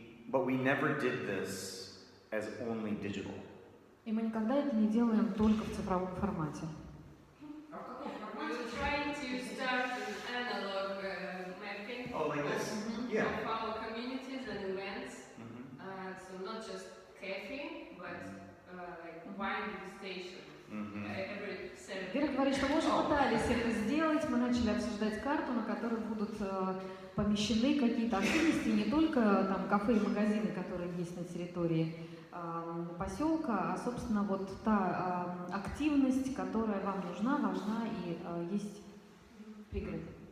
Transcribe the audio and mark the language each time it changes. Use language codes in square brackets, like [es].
[en] But we never did this as only digital. [ru] И мы никогда это не делаем только в цифровом формате. [en] We're trying to start an analog mapping Oh, like this? Yeah. of our communities and events. So not just cafe, but like wine station. Every Saturday. [ru] Вера говорит, что мы уже пытались это сделать, мы начали обсуждать карту, на которой будут помещены какие-то активности, не только там кафе и магазины, которые есть на территории поселка, а, собственно, вот та активность, которая вам нужна, важна и есть в пригороде.